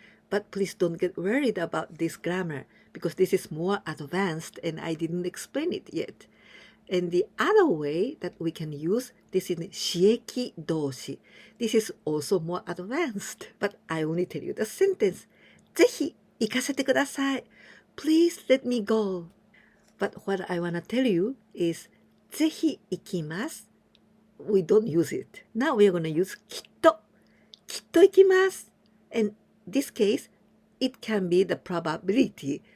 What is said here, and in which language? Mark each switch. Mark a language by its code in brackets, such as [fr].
[en] But please don't get worried about this grammar because this is more advanced and I didn't explain it yet. And the other way that we can use this in 刺激動詞. This is also more advanced, but I only tell you the sentence. [ja] ぜひ行かせてください. [en] Please let me go. But what I want to tell you is [ja] ぜひ行きます. [en] We don't use it. Now we are going to use きっと. [ja] きっと行きます. [en] And this case, it can be the probability.